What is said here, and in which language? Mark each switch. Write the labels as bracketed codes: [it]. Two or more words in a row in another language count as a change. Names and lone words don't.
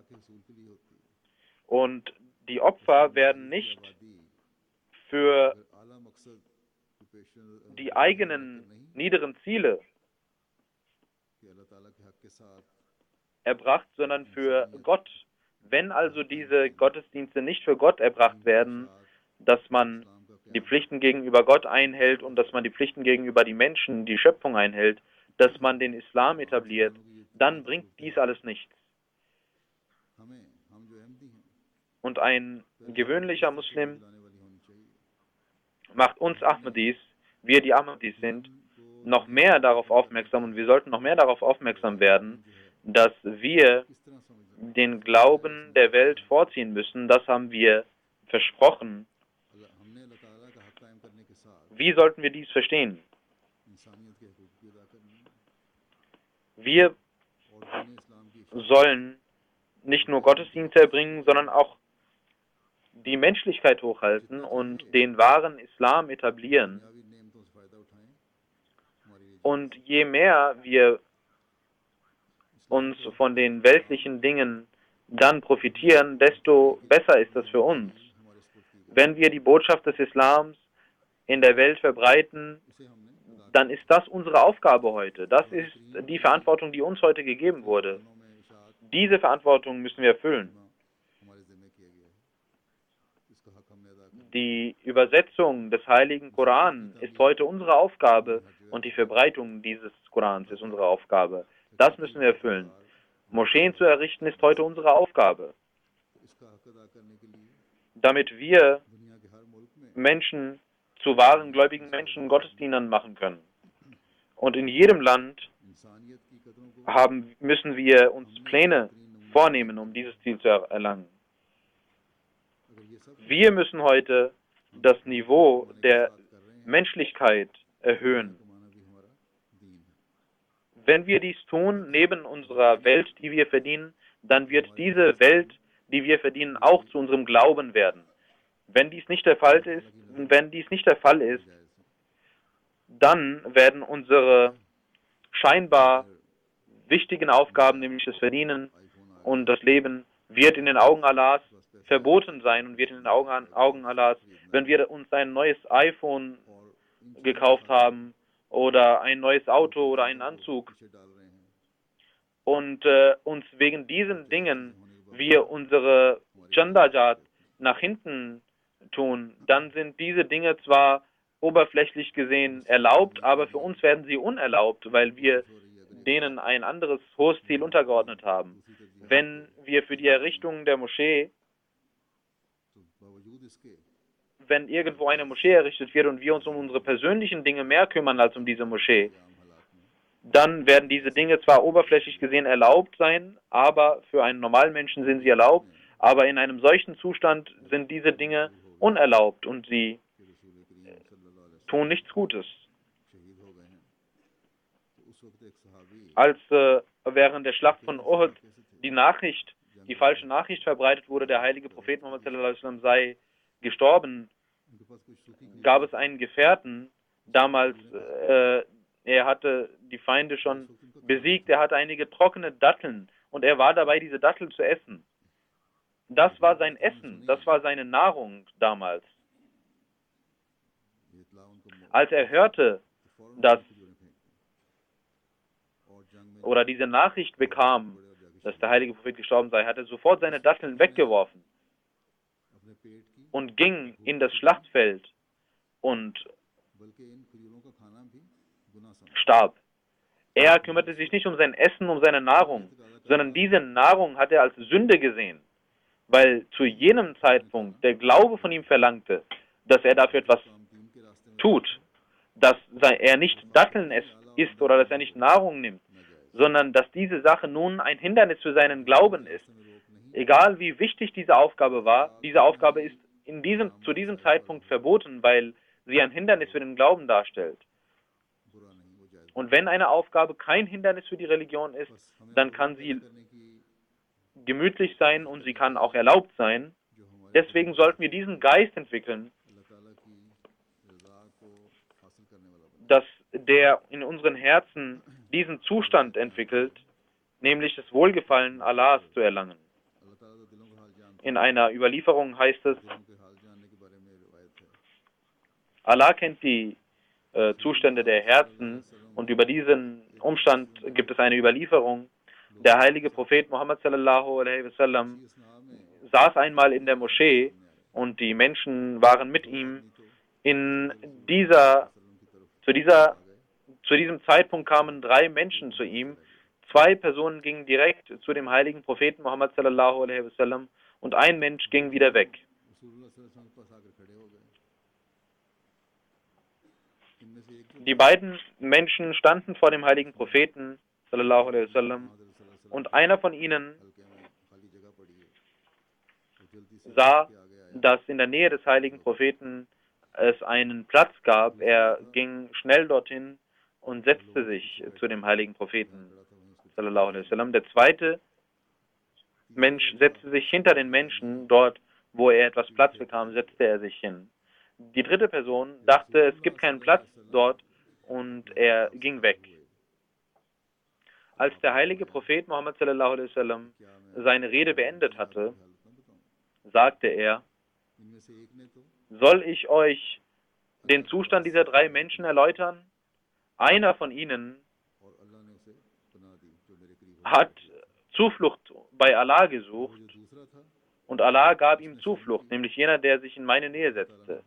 [de] Und die Opfer werden nicht für die eigenen niederen Ziele erbracht, sondern für Gott. Wenn also diese Gottesdienste nicht für Gott erbracht werden, dass man die Pflichten gegenüber Gott einhält und dass man die Pflichten gegenüber die Menschen, die Schöpfung einhält, dass man den Islam etabliert, dann bringt dies alles nichts. [ur] ہمیں ہم جو احمدی ہیں [de] Und ein gewöhnlicher Muslim macht uns Ahmadis, wir die Ahmadis sind, noch mehr darauf aufmerksam und wir sollten noch mehr darauf aufmerksam werden, dass wir [ur] کس طرح سمجھ [de] den Glauben der Welt vorziehen müssen. Das haben wir versprochen. [ur] ہم نے اللہ تعالیٰ کا حق قائم کرنے کے ساتھ [de] Wie sollten wir dies verstehen? [ur] انسانیت کے حقوق بھی ادا کرنے ہیں [de] Wir [ur] اور دین اسلام کی [de] sollen nicht nur Gottesdienste erbringen, sondern auch die Menschlichkeit hochhalten und den wahren Islam etablieren. [ur] دنیاوی نعمتوں سے فائدہ اٹھائیں ہماری لیے [de] Und je mehr wir uns von den weltlichen Dingen dann profitieren, desto besser ist das für uns. [ur] ہمارے سپرد کی گئی [de] Wenn wir die Botschaft des Islams in der Welt verbreiten, [ur] اسے ہم نے ادا [de] dann ist das unsere Aufgabe heute. Das ist die Verantwortung, die uns heute gegeben wurde. [ur] کرنوں میں اشاعت [de] Diese Verantwortung müssen wir erfüllen. [ur] ہمارے ذمے کیا گیا ہے اس کا حق ہم نے ادا کیا [de] Die Übersetzung des heiligen Koran ist heute unsere Aufgabe und die Verbreitung dieses Korans ist unsere Aufgabe. Das müssen wir erfüllen. Moscheen zu errichten ist heute unsere Aufgabe, [ur] اس کا حق ادا کرنے کے لیے [de] damit wir [ur] دنیا کے ہر ملک میں [de] Menschen zu wahren gläubigen Menschen, Gottesdienern machen können. Und in jedem Land [ur] انسانیت کی قدروں کو [de] müssen wir uns Pläne vornehmen, um dieses Ziel zu erlangen. [ur] اگر یہ سب [de] Wir müssen heute das Niveau der Menschlichkeit erhöhen. [ur] کمانا بھی ہمارا دین ہے [de] Wenn wir dies tun, neben unserer Welt, die wir verdienen, dann wird diese Welt, die wir verdienen, auch zu unserem Glauben werden. Wenn dies nicht der Fall ist, dann werden unsere scheinbar wichtigen Aufgaben, nämlich das Verdienen und das Leben, wird in den Augen Allahs verboten sein und wird in den Augen Allahs, wenn wir uns ein neues iPhone gekauft haben oder ein neues Auto oder einen Anzug [ur] پیچھے ڈال رہے ہیں [de] und uns wegen diesen Dingen wir unsere Chandajat nach hinten tun, dann sind diese Dinge zwar oberflächlich gesehen erlaubt, aber für uns werden sie unerlaubt, weil wir denen ein anderes hohes Ziel untergeordnet haben. Wenn wir für die Errichtung der Moschee, [ur] تو باوجود اس کے [de] wenn irgendwo eine Moschee errichtet wird und wir uns um unsere persönlichen Dinge mehr kümmern als um diese Moschee, [ur] عام حالات میں [de] dann werden diese Dinge zwar oberflächlich gesehen erlaubt sein, aber für einen normalen Menschen sind sie erlaubt, aber in einem solchen Zustand sind diese Dinge unerlaubt und sie [ur] کہ رسول کریم [ar] صلى الله عليه [de] tun nichts Gutes. [ur] وسلم شہید ہو گئے ہیں تو اس وقت ایک صحابی [de] Als während der Schlacht von Uhud die falsche Nachricht verbreitet wurde, der heilige Prophet Muhammad [ar] صلى الله عليه وسلم [de] sei gestorben, [ur] ان کے پاس کچھ سوکھی [de] gab es einen Gefährten, damals, er hatte die Feinde schon besiegt, er hatte einige trockene Datteln und er war dabei, diese Datteln zu essen. Das war sein Essen, das war seine Nahrung damals. [ur] اطلاع ان کو [de] Als er hörte, dass [ur] جوڑے پھینکتے اور جنگ میں [de] oder diese Nachricht bekam, dass der heilige Prophet gestorben sei, hat er sofort seine Datteln weggeworfen [ur] اپنے پیٹ کی [de] und ging in das Schlachtfeld und [ur] بلکہ ان کھجوروں کا کھانا بھی گناہ سمجھا [de] starb. Er kümmerte sich nicht um sein Essen, um seine Nahrung, sondern diese Nahrung hat er als Sünde gesehen, weil zu jenem Zeitpunkt der Glaube von ihm verlangte, dass er dafür etwas [ur] کام دین کے راستے میں [de] tut, dass er nicht Datteln isst oder dass er nicht Nahrung nimmt, sondern dass diese Sache nun ein Hindernis für seinen Glauben ist. [ur] روک نہیں [de] Egal wie wichtig diese Aufgabe war, diese Aufgabe ist zu diesem Zeitpunkt verboten, weil sie ein Hindernis für den Glauben darstellt. [ur] برا نہیں وہ جائز [de] Und wenn eine Aufgabe kein Hindernis für die Religion ist, [ur] بس ہمیں [de] dann kann sie [ur] کرنے کی [de] gemütlich sein und sie kann auch erlaubt sein. [ur] جو ہمارے [de] Deswegen sollten wir diesen Geist entwickeln, [ur] اللہ تعالیٰ کی رضا کو حاصل کرنے والا بنے [de] dass der in unseren Herzen diesen Zustand entwickelt, nämlich das Wohlgefallen Allahs zu erlangen. [ur] اللہ تعالیٰ تو دلوں کا حال جانتا [de] In einer Überlieferung heißt es, [ur] ہے دلوں کے حال جاننے کے بارے میں روایت ہے [de] Allah kennt die Zustände der Herzen und über diesen Umstand gibt es eine Überlieferung. Der heilige Prophet Muhammad [ar] صلى الله عليه وسلم [ur] اس نام میں [de] saß einmal in der Moschee und die Menschen waren mit ihm. Zu Zu diesem Zeitpunkt kamen 3 Menschen zu ihm. 2 Personen gingen direkt zu dem heiligen Propheten Muhammad [ar] صلى الله عليه وسلم [de] und ein Mensch ging wieder weg. Die beiden Menschen standen vor dem heiligen Propheten [ar] صلى الله عليه وسلم [de] und einer von ihnen sah, dass in der Nähe des heiligen Propheten es einen Platz gab. Er ging schnell dorthin und setzte sich zu dem heiligen Propheten [ar] صلى الله عليه وسلم. [de] Der zweite Mensch setzte sich hinter den Menschen. Dort, wo er etwas Platz bekam, setzte er sich hin. Die dritte Person dachte, es gibt keinen Platz dort und er ging weg. Als der heilige Prophet Muhammad [ar] صلى الله عليه وسلم [de] seine Rede beendet hatte, sagte er: Soll ich euch den Zustand dieser 3 Menschen erläutern? Einer von ihnen hat Zuflucht bei Allah gesucht und Allah gab ihm Zuflucht, nämlich jener, der sich in meine Nähe setzte.